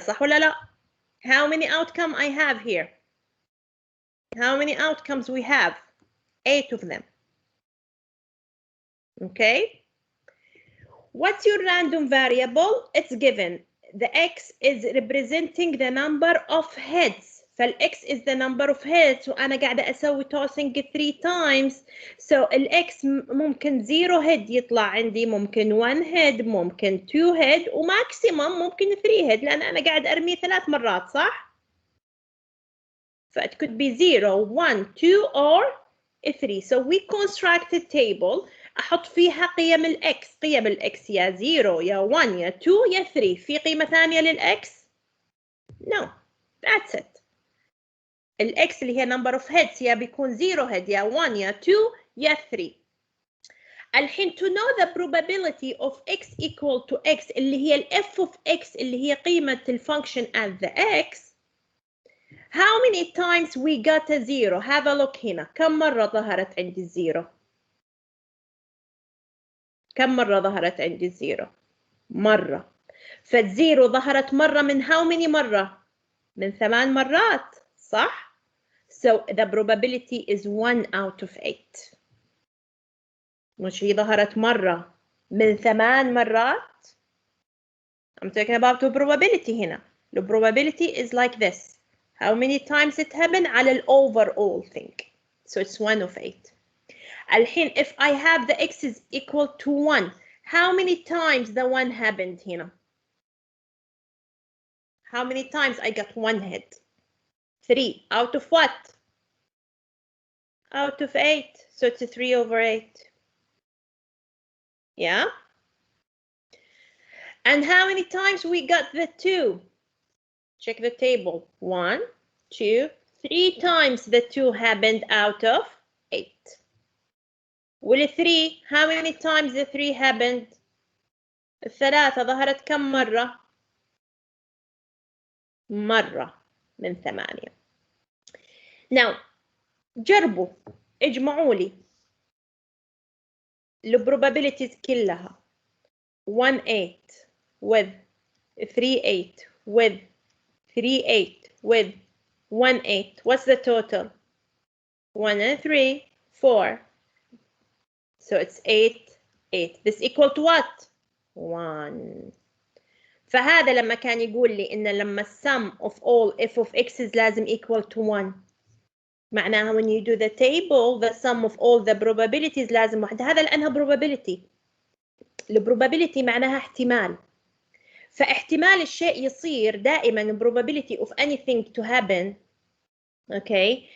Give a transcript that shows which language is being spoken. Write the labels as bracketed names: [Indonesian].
[Arabic] صح ولا لا؟ [English] How many outcomes I have here? How many outcomes we have? 8 of them. Okay. What's your random variable? It's given. The x is representing the number of heads. فالx is the number of heads [Arabic] وأنا قاعدة أسوي [English] tossing 3 times. [Arabic] So الx ممكن 0 head يطلع عندي، ممكن 1 head، ممكن 2 head، وماكسيمم ممكن 3 head لأن أنا قاعد أرميه 3 مرات صح؟ [English] It could be 0, 1, 2 or 3. So we construct a table [Arabic] أحط فيها قيم الإكس. قيم الإكس يا 0 يا 1 يا 2 يا 3. في قيمة ثانية للإكس؟ [English] No. That's it. [Arabic] الإكس اللي هي [English] number of heads [Arabic] يا بيكون 0 head يا 1 يا 2 يا 3. [English] الحين to know the probability of x equal to x اللي هي ال f of x [Arabic] اللي هي قيمة الفانكشن [English] at the x. How many times we got a 0? Have a look هنا. [Arabic] كم مرة ظهرت عندي الزيرو؟ كم مرة ظهرت عندي الزيرو؟ مرة. فالزيرو ظهرت مرة من [English] how many مرة؟ من 8 مرات صح؟ So the probability is 1 out of 8. [Arabic] مش هي ظهرت مرة من 8 مرات؟ [English] I'm talking about the probability [Arabic] هنا. [English] The probability is like this. How many times it happened على ال overall thing. So it's 1 of 8. [Arabic] الحين [English] if I have the x is equal to 1, how many times the 1 happened هنا? How many times I got 1 head? 3. Out of what? Out of 8. So it's a 3 over 8. Yeah? And how many times we got the 2? Check the table. 1, 2, 3 times the 2 happened out of 8. وال 3, how many times the 3 happened? [Arabic] الثلاثة ظهرت كم مرة؟ مرة من 8. Now جربوا اجمعوا لي البروبابيلتيز كلها 1 8 with 3 8 with 3 8 with 1 8. [English] What's the total? 1 and 3 4. So it's 8 8. This equal to what? 1. [Arabic] فهذا لما كان يقول لي إن لما [English] sum of all f of x's لازم equal to 1. معناها when you do the table the sum of all the probabilities [Arabic] لازم واحد. هذا لأنها probability. البروبابيلتي معناها احتمال. فاحتمال الشيء يصير دائما [English] probability of anything to happen. Okay.